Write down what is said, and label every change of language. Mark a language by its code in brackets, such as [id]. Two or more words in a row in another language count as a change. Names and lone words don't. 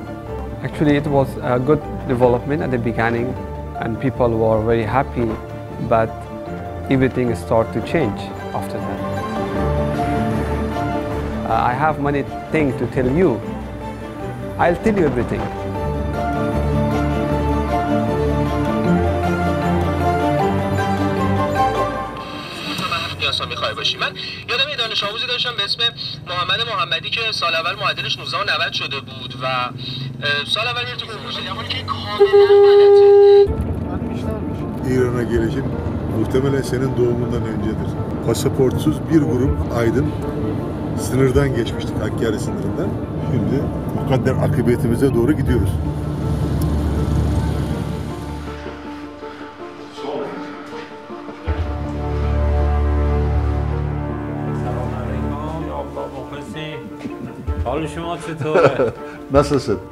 [en] Actually, it was a good development at the beginning, and people were very happy, but everything started to change after that. I have many things to tell you. I'll tell you everything. [fa] میخوای باشی. من یادم یه دانش آموزی داشتم به اسم محمدی که سال اول معدلش 19.90 شده بود و سال اول میره تو پروژه درمانی که کاملا [tr] İran'a gelişin muhtemelen senin doğumundan öncedir. Pasaportsuz bir grup aydın sınırdan geçmiştik, Hakkari sınırından. Şimdi mukadder akıbetimize doğru gidiyoruz. Nasılsın?